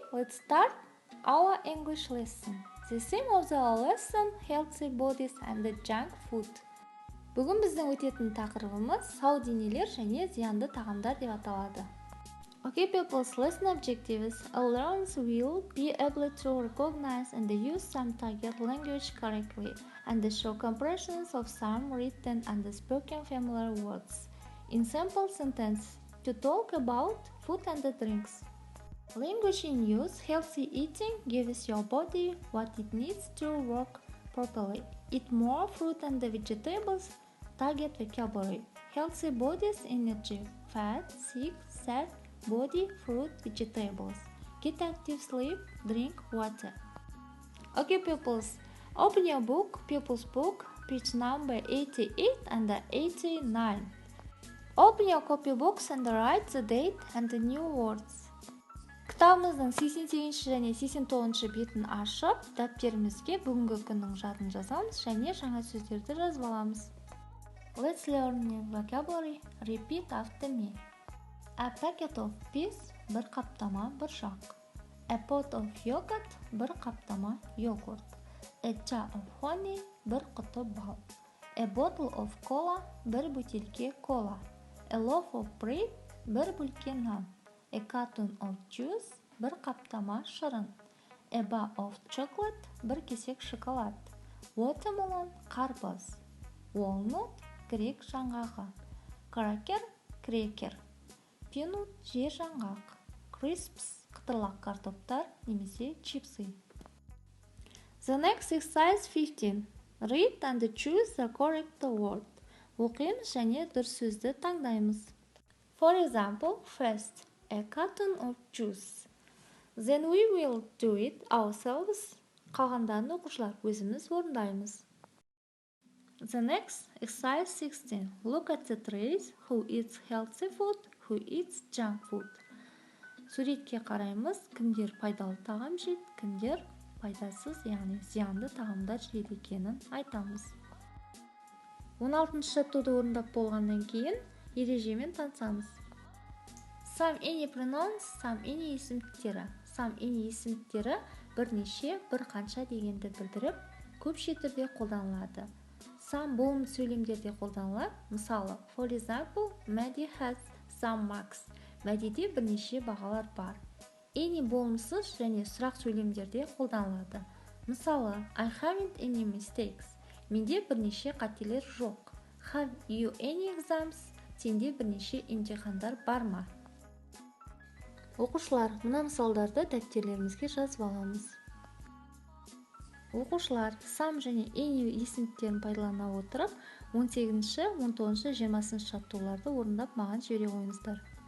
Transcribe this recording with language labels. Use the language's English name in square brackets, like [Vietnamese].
[English] Let's start our English lesson. The theme of the lesson: healthy bodies and the junk food. [Kazakh] Бүгін біздің өтетін тақырыбымыз сау денелер және зиянды тағамдар деп аталады. [English] Okay, people's lesson objectives. Learners will be able to recognize and use some target language correctly and show comparisons of some written and spoken familiar words in simple sentences to talk about food and drinks. Language in use. Healthy eating gives your body what it needs to work properly. Eat more fruit and vegetables. Target vocabulary. Healthy bodies, energy, fat, sick, sad, body, fruit, vegetables. Get active, sleep, drink water. Okay, pupils, open your book, pupils book, page number 88 and 89. Open your copybooks and write the date and the new words. [Kazakh] Кітабымыздың 88 және 89 бетін ашып, дәптерімізге бүгінгі күннің жадын жазамыз және жаңа сөздерді жазып аламыз. [English] Let's learn new vocabulary. Repeat after me. A packet of peas, [Kazakh] бір қаптама бұршақ. [English] A pot of yogurt, [Kazakh] бір қаптама йогурт. [English] A jar of honey, [Kazakh] бір құты бал. [English] A bottle of cola, [Kazakh] бір бөтелке кола. [English] A loaf of bread, [Kazakh] бір бөлке нан. [English] A carton of juice, [Kazakh] бір қаптама шырын. [English] A bar of chocolate, [Kazakh] бір кесек шоколад. [English] Watermelon, қарбыз. [Kazakh] Walnut, грек жаңғағы. Cracker, крекер. Peanut, жер жаңғақ. Crisps, қытырлақ картоптар немесе чипсы. [English] The next exercise 15. Read and choose the correct word. [Kazakh] Оқимыз және дұрыс сөзді таңдаймыз. [English] For example, first, a carton of juice. Then we will do it ourselves. [Kazakh] Қалғандарын оқушылар өзіміз орындаймыз. [English] The next, exercise 16. Look at the trays. Who eats healthy food? Who eats junk food? [Kazakh] Суретке қараймыз, кімдер пайдалы тағам жейді, кімдер пайдасыз, яғни зиянды тағамдар жейді екенін айтамыз. 16-шы жаттығуды орындап болғаннан кейін ережемен танысамыз. [English] Some any pronouns, some any есімдіктері. [Kazakh] Some any есімдіктері бірнеше, бір қанша дегенді білдіріп, көпше түрде қолданылады. Some болымды сөйлемдерде қолданылады. Мысалы, [English] for example, Maddie has some marks. [Kazakh] Мәдиде бірнеше бағалар бар. Any болымсыз және сұрақ сөйлемдерде қолданылады. [English] Мысалы, I haven't any mistakes. [Kazakh] Менде бірнеше қателер жоқ. [English] Have you any exams? [Kazakh] Сенде бірнеше емтихандар бар ма? Оқушылар, мына мысалдарды дәптерлерімізге жазып аламыз. Оқушылар, some және any есімдіктерін пайдалана отырып, 18-ші, 19-ші, 20-ші жаттығуларды орындап маған жібере қойыңыздар.